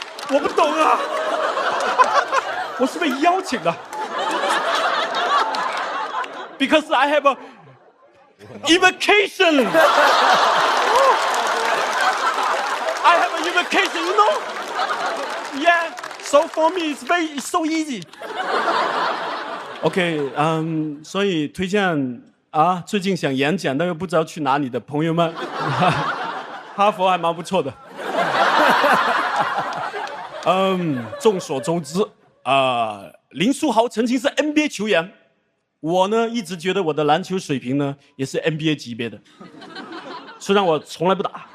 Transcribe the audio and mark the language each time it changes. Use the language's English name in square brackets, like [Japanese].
[Chinese] 我不懂啊，我是被邀请的。 [English] Because I have a invocation. I have an invocation, you know? Yeah. So for me, it's so easy. [Chinese] OK， 所以推荐啊，最近想演讲但又不知道去哪里的朋友们，哈佛还蛮不错的。众所周知林书豪曾经是 NBA 球员，我呢一直觉得我的篮球水平呢也是 NBA 级别的，虽然我从来不打。